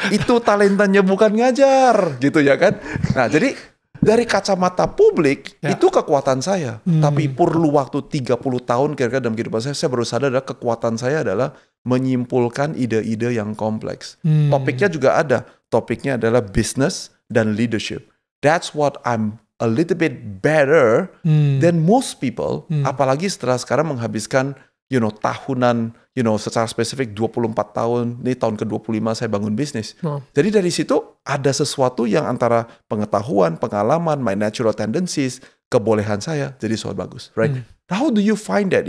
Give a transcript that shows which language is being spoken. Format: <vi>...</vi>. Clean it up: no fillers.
<id>Itu talentanya bukan ngajar, gitu ya kan? Nah, jadi dari kacamata publik, itu kekuatan saya. Tapi perlu waktu 30 tahun kira-kira dalam kehidupan saya baru sadar adalah kekuatan saya adalah menyimpulkan ide-ide yang kompleks. Topiknya juga ada. Topiknya adalah business dan leadership.</id> <en>That's what I'm a little bit better than most people.</en> <id>Apalagi setelah sekarang menghabiskan tahunan, secara spesifik 24 tahun, ini tahun ke-25 saya bangun bisnis. Jadi dari situ ada sesuatu yang antara pengetahuan, pengalaman,</id> <en>my natural tendencies,</en> <id>kebolehan saya, jadi soal bagus,</id> <en>right? How do you find that?</en>